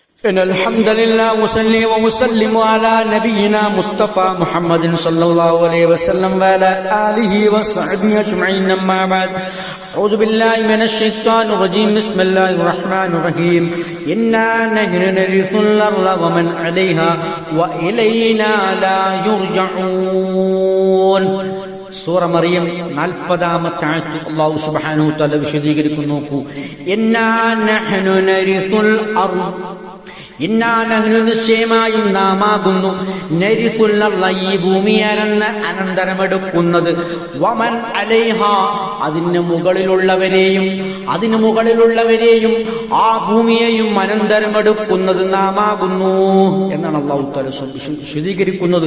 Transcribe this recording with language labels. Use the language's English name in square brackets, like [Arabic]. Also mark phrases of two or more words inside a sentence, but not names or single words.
[Arabic] إن الحمد لله وصلي وسلم على نبينا مصطفى محمد صلى الله عليه وسلم وعلى آله وصحبه أجمعين أما بعد أعوذ بالله من الشيطان الرجيم بسم الله الرحمن الرحيم إنا نحن نرث الأرض ومن عليها وإلينا لا يرجعون [Malayalam] സൂറ മറിയം 40-ാമത്തെ ആയത്ത് അല്ലാഹു സുബ്ഹാനഹു വ തആല വിശദീകരിക്കുന്നു. നോക്കൂ, [Arabic] إنا نحن نرث الأرض, إنا نحن [Malayalam] നിശ്ചയമായും നാമാകുന്നു, [Arabic] نرث الأرض [Malayalam] ഈ ഭൂമിയാരെന്ന് അനന്തരമെടുക്കുന്നത്, [Arabic] ومن عليها [Malayalam] അതിന് മുകളിലുള്ളവരെയും ആ ഭൂമിയെയും അനന്തരമെടുക്കുന്നത് നാമാകുന്നു എന്നാണ് [Arabic] الله تعالى [Malayalam] വിശദീകരിക്കുന്നത്.